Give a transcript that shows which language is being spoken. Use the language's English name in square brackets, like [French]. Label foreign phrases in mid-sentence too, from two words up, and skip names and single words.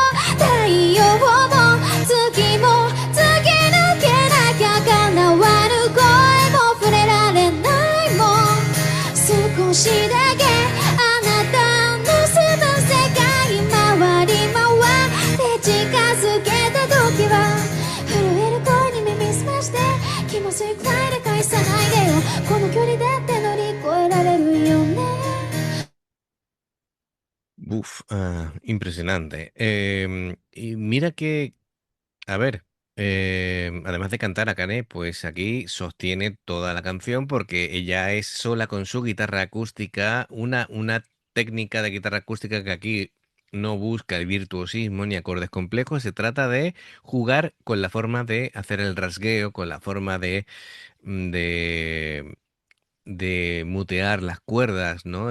[Japanese] 太陽も月も突き抜けなきゃ叶わぬ声も触れられないもん少しだけあなたの住む世界回り回って近づけた時は震える声に耳すまして気も吸いくらいで返さないでよこの距離だって乗り越えられるよね [Spanish] Uf, impresionante. Y mira que, a ver, además de cantar a Akane, pues aquí sostiene toda la canción porque ella es sola con su guitarra acústica, una técnica de guitarra acústica que aquí no busca el virtuosismo ni acordes complejos, se trata de jugar con la forma de hacer el rasgueo, con la forma mm, de, de mutear las cuerdas, ¿no?